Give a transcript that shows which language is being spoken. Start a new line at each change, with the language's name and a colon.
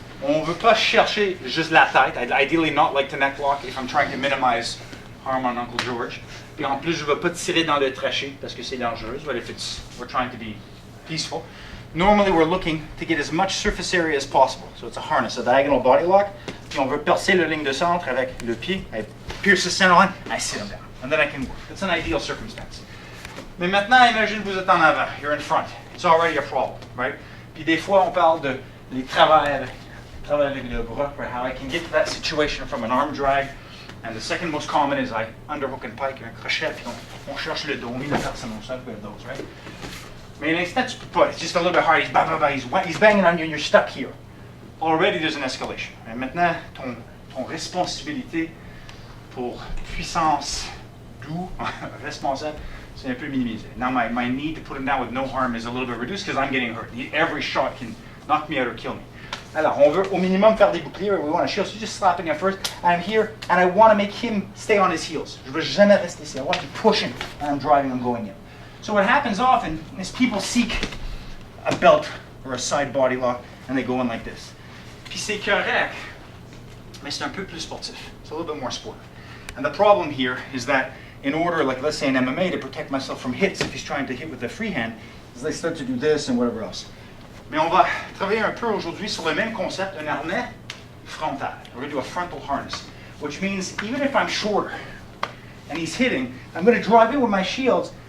French: On veut pas chercher juste la tête.
English: I'd ideally not like to neck lock if I'm trying to minimize harm on Uncle George.
French: Puis en plus, je ne vais pas tirer dans le trachée parce que c'est dangereux.
English: But if we're trying to be peaceful, normally we're looking to get as much surface area as possible. So it's a harness, a diagonal body lock.
French: Puis on veut percer la ligne de centre avec le pied.
English: I pierce the center line, I sit him down. And then I can work. It's an ideal circumstance.
French: Mais maintenant, imagine que vous êtes en avant.
English: You're in front. It's already a problem, right?
French: Puis des fois, on parle de les travailler avec le bras, right?
English: How I can get to that situation from an arm drag. And the second most common is I underhook and pike,
French: un crochet, puis on cherche le dos, on met la personne au sol,
English: we have those, right?
French: Mais l'instant, tu peux pas.
English: It's just a little bit hard. He's banging on you and you're stuck here. Already there's an escalation.
French: Et maintenant, ton responsabilité pour puissance doux, responsable, c'est un peu minimisé.
English: Now my need to put him down with no harm is a little bit reduced because I'm getting hurt. Every shot can knock me out or kill me.
French: Alors, on veut au minimum faire des boucliers.
English: We want to shield. So just slapping him first. And I'm here, and I want to make him stay on his heels.
French: Je veux jamais rester ici.
English: I want to push him, and I'm driving him going in. So what happens often is people seek a belt or a side body lock, and they go in like this.
French: Puis c'est correct, mais c'est un peu plus sportif.
English: It's a little bit more sportive. And the problem here is that in order, like let's say in MMA, to protect myself from hits, if he's trying to hit with the free hand, is they start to do this and whatever else.
French: Mais on va travailler un peu aujourd'hui sur le même concept, un harnais frontal.
English: We're going to do a frontal harness, which means even if I'm shorter and he's hitting, I'm going to drive in with my shields.